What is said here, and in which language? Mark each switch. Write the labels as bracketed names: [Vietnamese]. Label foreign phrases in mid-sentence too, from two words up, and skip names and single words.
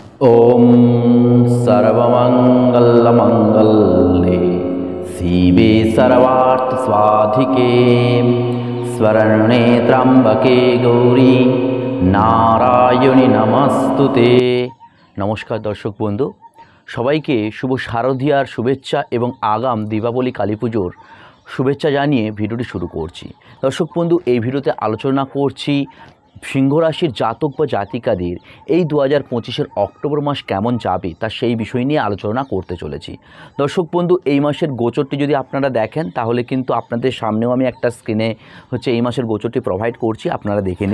[Sanskrit] ओम सर्वमंगलमंगल्ये शिवे सर्वार्थसाधिके शरण्ये त्र्यंबके गौरी नारायणी नमस्तुते। [Bangla] নমস্কার দর্শক বন্ধু সবাইকে শুভ শারদীয়ার শুভেচ্ছা এবং আগাম দীপাবলী কালী পুজোর শুভেচ্ছা জানিয়ে ভিডিওটি শুরু करছি। দর্শক বন্ধু এই ভিডিওতে আলোচনা করছি সিংহ রাশির জাতক বা জাতিকাদের এই 2025 অক্টোবর মাস কেমন যাবে তা সেই বিষয় নিয়ে আলোচনা করতে চলেছি। দর্শক বন্ধু এই মাসের গোচরটি যদি আপনারা দেখেন তাহলে কিন্তু আপনাদের সামনেও আমি একটা স্ক্রিনে এই মাসের গোচরটি প্রোভাইড করছি, আপনারা দেখে নিন।